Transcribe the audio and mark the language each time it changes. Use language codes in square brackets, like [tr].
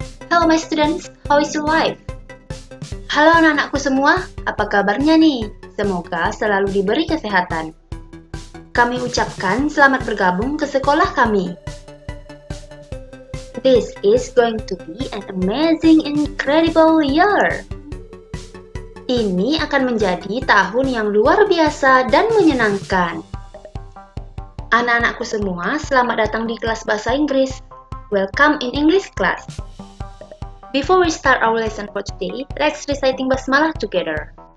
[en] Hello my students, how is your life? [id] Halo anak-anakku semua, apa kabarnya nih? Semoga selalu diberi kesehatan. Kami ucapkan selamat bergabung ke sekolah kami. [en] This is going to be an amazing, incredible year. [id] Ini akan menjadi tahun yang luar biasa dan menyenangkan. Anak-anakku semua, selamat datang di kelas bahasa Inggris. [en] Welcome in English class. Before we start our lesson for today, let's reciting basmalah together.